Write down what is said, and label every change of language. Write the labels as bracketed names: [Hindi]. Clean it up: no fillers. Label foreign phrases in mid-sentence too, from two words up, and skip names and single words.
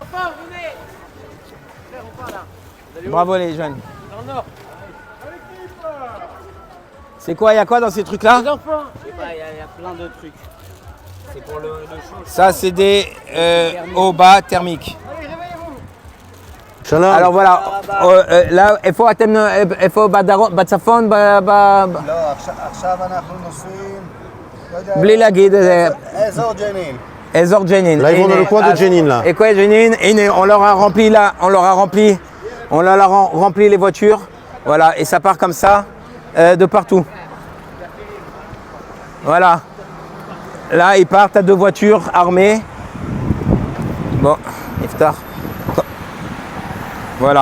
[French] Bravo les jeunes. C'est quoi? Il y a quoi dans ces trucs-là? Il y a plein de trucs. C'est pour le chaud. Ça, c'est des hauts bas thermiques. Shalom. Alors voilà, là, [Hebrew] איפה בצפון, לא, עכשיו אנחנו נוסעים, בלי להגיד, אזור ג'נין. אזור ג'נין. [French] Là, ils vont dans le coin de Jenin, là. Et quoi, Jenin? On leur a rempli là, on leur a rempli les voitures. Voilà, et ça part comme ça de partout. Voilà. Là, ils partent à 2 voitures armées. Bon, Iftar. Voilà.